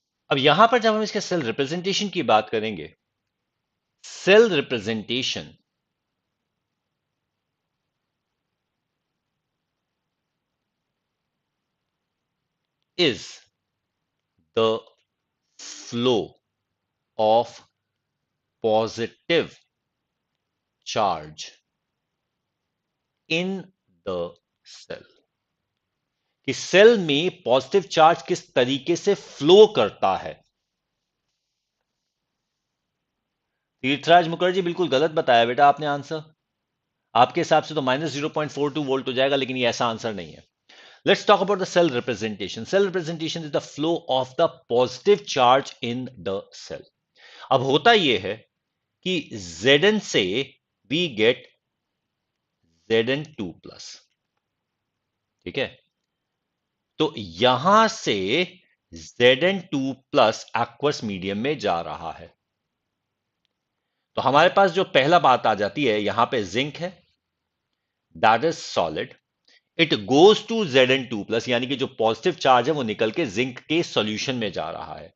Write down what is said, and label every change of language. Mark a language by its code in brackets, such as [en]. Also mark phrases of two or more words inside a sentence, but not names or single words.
[hi] अब यहां पर जब हम इसके [en] cell representation [hi] की बात करेंगे, [en] cell representation is the flow of positive charge in the cell, [hi] कि सेल में [en] positive charge [hi] किस तरीके से फ्लो करता है। तीर्थराज मुखर्जी बिल्कुल गलत बताया बेटा आपने आंसर। आपके हिसाब से तो -0.42 वोल्ट हो जाएगा, लेकिन ये ऐसा आंसर नहीं है। [en] Let's talk about the cell representation. Cell representation is the flow of the positive charge in the cell. [hi] अब होता यह है कि Zn से [en] we get [hi] Zn2 प्लस, ठीक है। तो यहां से Zn2 प्लस [en] aqueous medium [hi] में जा रहा है। तो हमारे पास जो पहला बात आ जाती है, यहां पे जिंक है, [en] that is solid, it goes to Zn2 plus, [hi] यानी कि जो [en] positive charge [hi] है वो निकल के जिंक के सॉल्यूशन में जा रहा है।